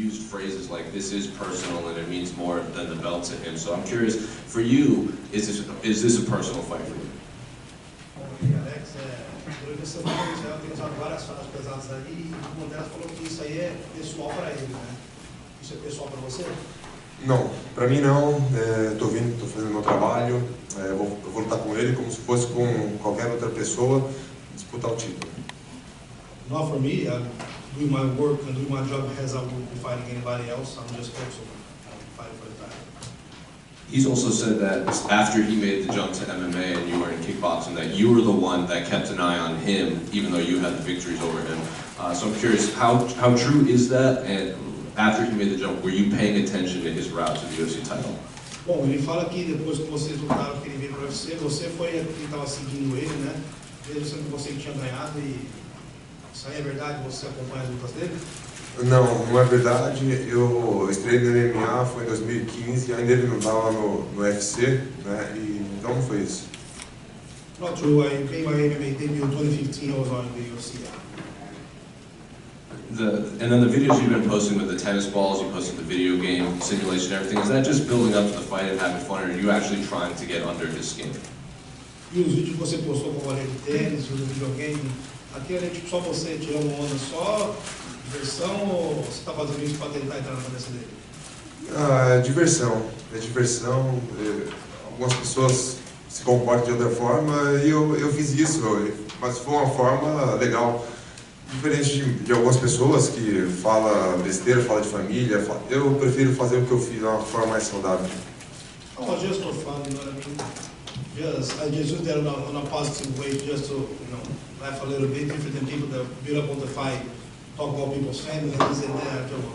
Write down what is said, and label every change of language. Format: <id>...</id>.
<en>phrases like "this is personal" and it means more than the belt to him. So I'm curious, for you, is this a personal fight for you?</en> <pt>Alex, durante essa semana eu tenho usado várias falas pesadas aí e uma delas falou que isso aí é pessoal para ele, né? Isso é pessoal para você? Não, para mim não. Tô vindo, tô fazendo meu trabalho. Eu vou lutar com ele como se fosse com qualquer outra pessoa, disputar o título.</pt> <en>Not for me. I'm doing my work and doing my job as I would be fighting anybody else. I'm just focused on fighting for the title. He's also said that after he made the jump to MMA and you were in kickboxing, that you were the one that kept an eye on him, even though you had the victories over him. So I'm curious, how true is that? And after he made the jump, were you paying attention to his route to the UFC title?</en> <pt>Bom, ele fala que depois que vocês lutaram, que ele veio para o UFC, você foi quem estava seguindo ele, né? Mesmo sendo que você tinha ganhado, e isso aí é verdade? Você acompanha as lutas dele? Não, não é verdade. Eu estreiei no MMA, foi em 2015, ainda ele não estava no UFC, né? E então não foi isso.</pt> <en>Not true. I made my MMA debut in 2015. I was on the UFC. And then the videos you've been posting with the tennis balls, you posted the video game simulation, everything, is that just building up to the fight and having fun, or are you actually trying to get under his skin?</en> <pt>E os vídeos que você postou com a bola de tênis, o videogame, aquilo é tipo só você tirando onda, só diversão, ou você está fazendo isso para tentar entrar na cabeça dele? É diversão. É diversão. Algumas pessoas se comportam de outra forma e eu fiz isso, mas foi uma forma legal. Diferente de algumas pessoas que falam besteira, falam de família, eu prefiro fazer o que eu fiz de uma forma mais saudável.</pt> <en>Oh, just for fun, you know what I mean? I just use that on a positive way, just to, laugh a little bit, different than people that build up on the fight, talk about people's family, and this and that.</en>